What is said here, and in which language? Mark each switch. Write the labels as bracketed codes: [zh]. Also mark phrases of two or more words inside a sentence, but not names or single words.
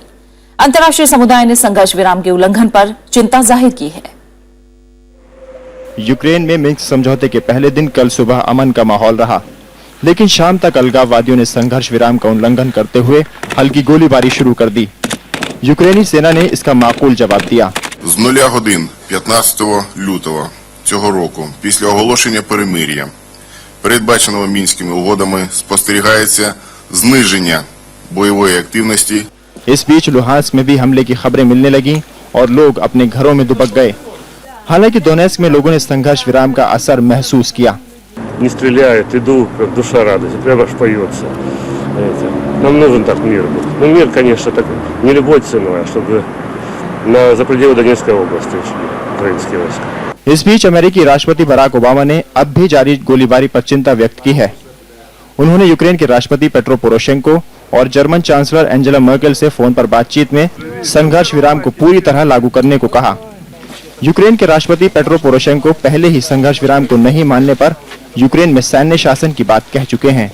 [hi] अंतर्राष्ट्रीय समुदाय ने संघर्ष विराम के उल्लंघन पर चिंता जाहिर की है। यूक्रेन में मिन्स्क समझौते के पहले दिन कल सुबह अमन का माहौल रहा, लेकिन शाम तक अलगाववादियों ने संघर्ष विराम का उल्लंघन करते हुए हल्की गोलीबारी शुरू कर दी। यूक्रेनी सेना ने इसका माकूल जवाब दिया। [uk] З 0 годин 15 лютого цього року, після оголошення перемир'я, передбаченого Мінськими угодами, спостерігається зниження бойової активності. [hi] इस बीच लुहांस्क में भी हमले की खबरें मिलने लगी और लोग अपने घरों में दुबक गए। हालांकि दोनेत्स्क में लोगों ने संघर्ष विराम का असर महसूस किया। [ru] Не стреляет, иду, как душа радость, прямо аж поется. Нам нужен так мир был. Ну, мир, конечно, так не любой ценой, а чтобы за пределы Донецкой области украинские войска. [hi] इस बीच अमेरिकी राष्ट्रपति बराक ओबामा ने अब भी जारी गोलीबारी पर चिंता व्यक्त की है। उन्होंने यूक्रेन के राष्ट्रपति पेट्रो पोरोशेंको और [en] German chancellor [hi] एंजेला मर्केल से फोन पर बातचीत में संघर्ष विराम को पूरी तरह लागू करने को कहा। यूक्रेन के राष्ट्रपति पेट्रो पोरोशेंको पहले ही संघर्ष विराम को नहीं मानने पर यूक्रेन में सैन्य शासन की बात कह चुके हैं।